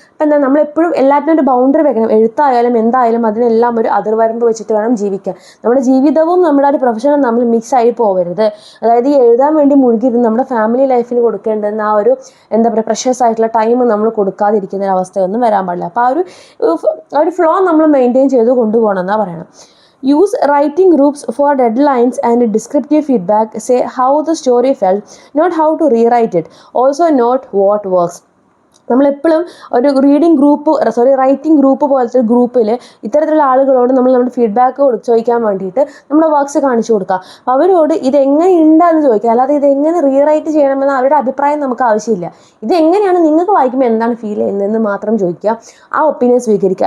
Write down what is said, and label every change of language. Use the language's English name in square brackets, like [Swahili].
[Malayalam] അപ്പം നമ്മളെപ്പോഴും എല്ലാത്തിനും ഒരു ബൗണ്ടറി വെക്കണം. എഴുത്തായാലും എന്തായാലും അതിനെല്ലാം ഒരു അതിർവരമ്പ് വെച്ചിട്ട് വേണം ജീവിക്കാൻ. നമ്മുടെ ജീവിതവും നമ്മുടെ ഒരു പ്രൊഫഷനും നമ്മൾ മിക്സ് ആയി പോകരുത്. അതായത് ഈ എഴുതാൻ വേണ്ടി മുഴുകിയിരുന്ന് നമ്മുടെ ഫാമിലി ലൈഫിൽ കൊടുക്കേണ്ടുന്ന ആ ഒരു പ്രഷ്യസ് ആയിട്ടുള്ള ടൈം നമ്മൾ കൊടുക്കാതിരിക്കുന്ന അവസ്ഥയൊന്നും വരാൻ പാടില്ല. അപ്പോൾ ആ ഒരു ഫ്ലോ നമ്മൾ മെയിൻറ്റെയിൻ ചെയ്ത് കൊണ്ടുപോകണം എന്നാണ് പറയണം. [English] Use writing groups for deadlines and descriptive feedback. Say how the story felt, not how to rewrite it. Also note what works. [Malayalam] നമ്മളെപ്പോഴും ഒരു റൈറ്റിംഗ് ഗ്രൂപ്പ് പോലത്തെ ഗ്രൂപ്പിൽ ഇത്തരത്തിലുള്ള ആളുകളോട് നമ്മുടെ ഫീഡ്ബാക്ക് ചോദിക്കാൻ വേണ്ടിയിട്ട് നമ്മുടെ വർക്ക്സ് കാണിച്ചു കൊടുക്കുക. അവരോട് ഇതെങ്ങനെ ഉണ്ടെന്ന് ചോദിക്കുക. അല്ലാതെ ഇതെങ്ങനെ റീറൈറ്റ് ചെയ്യണമെന്ന് അവരുടെ അഭിപ്രായം നമുക്ക് ആവശ്യമില്ല. ഇതെങ്ങനെയാണ് നിങ്ങൾക്ക് വായിക്കുമ്പോൾ എന്താണ് ഫീൽ ചെയ്യുന്നതെന്ന് മാത്രം ചോദിക്കുക. ആ ഒപ്പീനിയൻ സ്വീകരിക്കുക.